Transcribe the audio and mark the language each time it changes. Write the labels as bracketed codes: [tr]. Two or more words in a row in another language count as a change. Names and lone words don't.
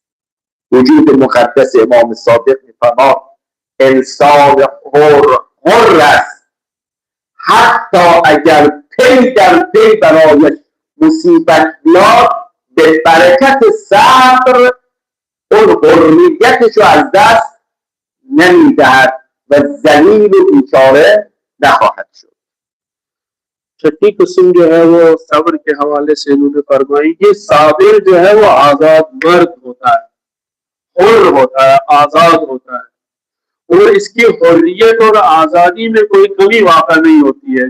[fa] وجود مقدس امام صادق می‌فرماد انسان حر است، حتی اگر پی در پی برایش مصیبت بیاد به برکت صبر اون حریتش رو از دست نمیدهد و ذلیل و بیچاره نخواهد شد. [ur] چھٹی قسم جو ہے وہ صبر کے حوالے سے انہوں نے فرمائی، یہ صابر جو ہے وہ آزاد مرد ہوتا ہے، حر ہوتا ہے، آزاد ہوتا ہے، اور اس کی حریت اور آزادی میں کوئی کمی واقع نہیں ہوتی ہے.